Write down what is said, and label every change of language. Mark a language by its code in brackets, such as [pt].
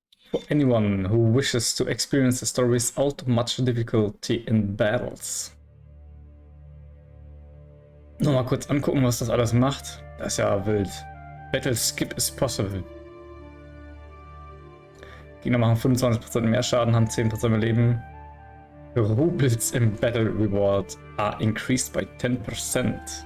[en] For anyone who wishes to experience the story without much difficulty in battles. [de] Nur mal kurz angucken, was das alles macht. Das ist ja wild. [en] Battle skip is possible. [de] Gegner machen 25% mehr Schaden, haben 10% mehr Leben. [en] Rubles [de] im [en] Battle Reward are increased by 10%.